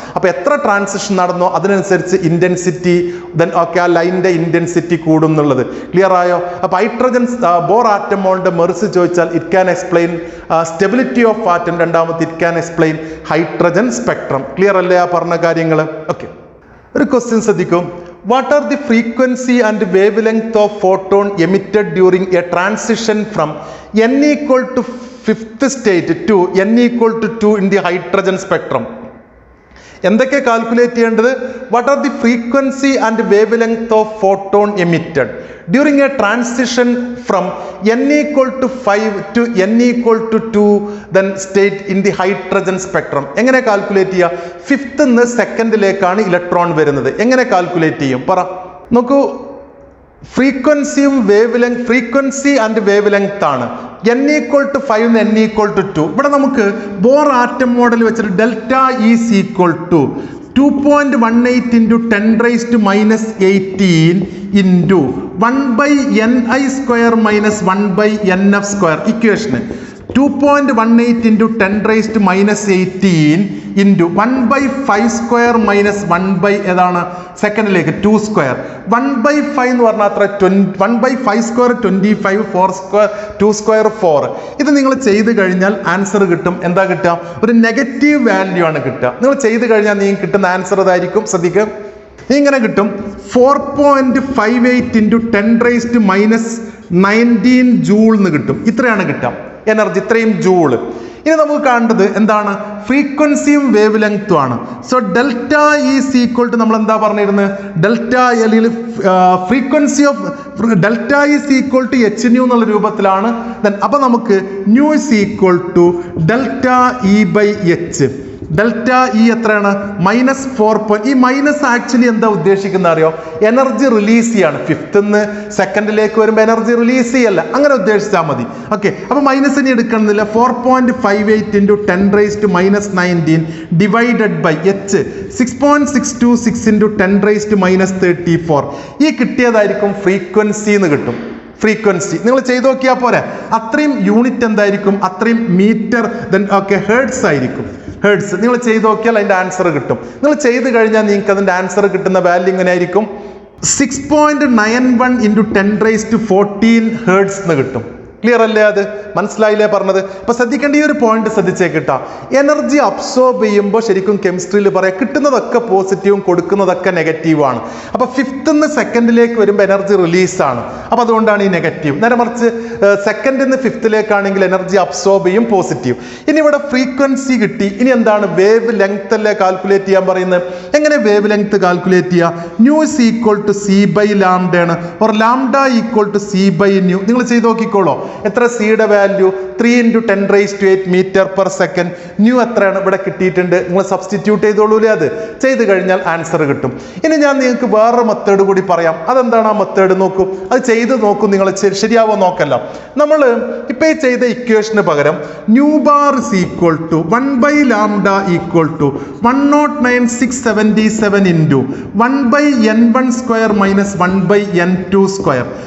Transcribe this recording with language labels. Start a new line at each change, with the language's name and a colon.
Malayalam: അപ്പോൾ എത്ര ട്രാൻസിഷൻ നടന്നോ അതിനനുസരിച്ച് ഇന്റൻസിറ്റി ദെൻ ഓക്കെ ആ ലൈനിന്റെ ഇന്റൻസിറ്റി കൂടും എന്നുള്ളത് ക്ലിയർ ആയോ? അപ്പോൾ ഹൈഡ്രജൻ ബോർ ആറ്റം മോളിന്റെ മെറിസ് ചോദിച്ചാൽ
English: It can explain stability of atom. രണ്ടാമത്തെ it can explain hydrogen spectrum.
Malayalam: Clear അല്ലേ ആ പറഞ്ഞ കാര്യങ്ങൾ? ഓക്കെ, ഒരു ക്വസ്റ്റ്യൻ ശ്രദ്ധിക്കും.
English: What are the frequency and wavelength of photon emitted during a transition from n equal to 5th state to n equal to 2 in the hydrogen spectrum?
Malayalam: എന്തൊക്കെ calculate ചെയ്യേണ്ടത്?
English: What are the frequency and wavelength of photon emitted during a transition from n equal to 5 to n equal to 2 then state in the hydrogen spectrum.
Malayalam: എങ്ങനെ calculate ചെയ്യുക? 5th നിന്ന് 2ലേക്കാണ് electron വരുന്നത്. എങ്ങനെ calculate ചെയ്യും? പറ നോക്കൂ. ഫ്രീക്വൻസിയും frequency and wave length ആണ്.
English: n equal to 5 n equal to 2.
Malayalam: ഇവിടെ നമുക്ക് ബോർ ആറ്റം മോഡൽ വെച്ചിട്ട് delta is equal to
English: 2.18 into 10 raised to minus 18 into 1 by ni square minus 1 by nf square equation. 2.18 into 10 raised to minus 18 into 1 by 5 square minus 1 by
Malayalam: ഏതാണ് സെക്കൻഡിലേക്ക് 2 square 1 by 5 എന്ന് പറഞ്ഞാൽ അത്ര 1 by 5 square 25 4 square 2 square 4. ഇത് നിങ്ങൾ ചെയ്ത് കഴിഞ്ഞാൽ answer കിട്ടും. എന്താ കിട്ടുക? ഒരു നെഗറ്റീവ് വാല്യൂ ആണ് കിട്ടുക. നിങ്ങൾ ചെയ്ത് കഴിഞ്ഞാൽ നിങ്ങൾക്ക് കിട്ടുന്ന ആൻസർ ഇതായിരിക്കും. ശ്രദ്ധിക്കുക, ഇങ്ങനെ കിട്ടും
English: 4.58 into 10 raised to minus 19
Malayalam: joule എന്ന് കിട്ടും. ഇത്രയാണ് കിട്ടുക എനർജി, ഇത്രയും ജൂൾ. ഇനി നമുക്ക് കാണേണ്ടത് എന്താണ്? ഫ്രീക്വൻസിയും വേവ് ലെങ്ത്തും ആണ്. So delta is equal to നമ്മൾ എന്താ പറഞ്ഞിരുന്നത്? ഡെൽറ്റ അല്ലെങ്കിൽ frequency of delta is equal to H new എന്നുള്ള രൂപത്തിലാണ്. അപ്പൊ നമുക്ക് new is equal to delta E by H. Delta E എത്രയാണ്? -4. ഈ മൈനസ് ആക്ച്വലി എന്താ ഉദ്ദേശിക്കുന്നത് അറിയോ? എനർജി റിലീസ് ചെയ്യാണ്. ഫിഫ്ത്ത് സെക്കൻഡിലേക്ക് വരുമ്പോൾ എനർജി റിലീസ് ചെയ്യല്ല, അങ്ങനെ ഉദ്ദേശിച്ചാൽ മതി. ഓക്കെ, അപ്പൊ മൈനസ് ഇനി എടുക്കണമെന്നില്ല.
English: 4.58 into 10 raised to minus 19 divided by h 6.626 into 10 raised to minus 34.
Malayalam: ഈ കിട്ടിയതായിരിക്കും ഫ്രീക്വൻസി എന്ന് കിട്ടും. ഫ്രീക്വൻസി നിങ്ങൾ ചെയ്ത് നോക്കിയാൽ പോരെ. അത്രയും യൂണിറ്റ് എന്തായിരിക്കും? അത്രയും മീറ്റർ ഹെർട്സ് ആയിരിക്കും. ഹെർട്സ് നിങ്ങൾ ചെയ്ത് നോക്കിയാൽ അതിൻ്റെ ആൻസർ കിട്ടും. നിങ്ങൾ ചെയ്ത് കഴിഞ്ഞാൽ നിങ്ങൾക്ക് അതിൻ്റെ ആൻസർ കിട്ടുന്ന വാല്യൂ ഇങ്ങനെ ആയിരിക്കും.
English: 6.91 into 10 raised to 14
Malayalam: ഹെർട്സ് എന്ന് കിട്ടും. ക്ലിയർ അല്ലേ? അത് മനസ്സിലായില്ലേ പറഞ്ഞത്? അപ്പൊ ശ്രദ്ധിക്കേണ്ട ഈ ഒരു പോയിന്റ് ശ്രദ്ധിച്ചേക്കിട്ടാ. എനർജി അബ്സോർബ് ചെയ്യുമ്പോൾ ശരിക്കും കെമിസ്ട്രിയിൽ പറയാം കിട്ടുന്നതൊക്കെ പോസിറ്റീവും കൊടുക്കുന്നതൊക്കെ നെഗറ്റീവാണ്. അപ്പൊ ഫിഫ്ത്ത് സെക്കൻഡിലേക്ക് വരുമ്പോൾ എനർജി റിലീസാണ്. അപ്പൊ അതുകൊണ്ടാണ് ഈ നെഗറ്റീവ്. നേരെ മറിച്ച് സെക്കൻഡിൽ നിന്ന് ഫിഫ്ത്തിലേക്കാണെങ്കിൽ എനർജി അബ്സോർബ് ചെയ്യും, പോസിറ്റീവ്. ഇനി ഇവിടെ ഫ്രീക്വൻസി കിട്ടി. ഇനി എന്താണ്? വേവ് ലെങ്ത് അല്ലേ കാൽക്കുലേറ്റ് ചെയ്യാൻ പറയുന്നത്. എങ്ങനെ വേവ് ലെങ്ത് കാൽക്കുലേറ്റ് ചെയ്യുക? New is equal to C by lambda ആണ്, or lambda equal to C by new. നിങ്ങൾ ചെയ്ത് നോക്കിക്കോളോ. എത്ര സിയുടെ value?
English: 3 into 10 raised to 8 meter per second.
Malayalam: New എത്രയാണ് ഇവിടെ കിട്ടിയിട്ടുണ്ട്. നിങ്ങൾ സബ്സ്റ്റിറ്റ്യൂട്ട് ചെയ്തോളൂലേ. അത് ചെയ്ത് കഴിഞ്ഞാൽ ആൻസർ കിട്ടും. ഇനി ഞാൻ നിങ്ങൾക്ക് വേറൊരു മെത്തേഡ് കൂടി പറയാം. അതെന്താണ് ആ മെത്തേഡ്? നോക്കൂ, അത് ചെയ്ത് നോക്കൂ. നിങ്ങൾ ശരിയാവോ നോക്കല്ല. നമ്മൾ ഇപ്പൊ ഈ ചെയ്ത ഇക്വേഷന് പകരം new bar is equal to 1 by lambda equal to 109,677 into 1 by n1 square minus 1 by n2 square.